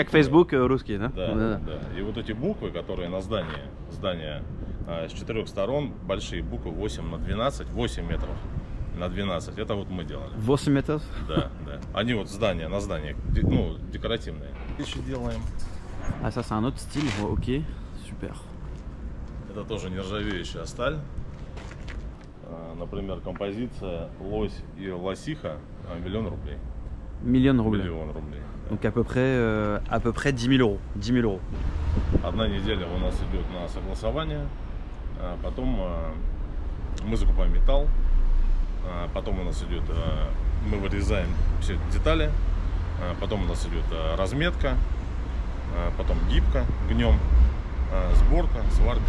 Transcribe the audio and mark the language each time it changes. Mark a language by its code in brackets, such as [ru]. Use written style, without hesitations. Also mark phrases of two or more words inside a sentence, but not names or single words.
[ru] как Facebook русский, да? Да. И вот эти буквы, которые на здание с 4 сторон, большие буквы 8 на 12, 8 метров на 12. Это вот мы делали. 8 метров? Да. Они вот на здании, ну, декоративные. Еще делаем. [fr] Ah, ça c'est un autre style, ok, super. [ru] Это тоже нержавеющая сталь. Например, композиция «Лось и лосиха» $1 000 000. Миллион рублей. Миллион рублей. Да. [fr] Donc à peu près 10 000 euros. 10 000 euros. [ru] Одна неделя у нас идет на согласование, потом мы закупаем металл, потом у нас идет, мы вырезаем все детали, потом у нас идет разметка, потом гибка, гнем, сборка, сварка.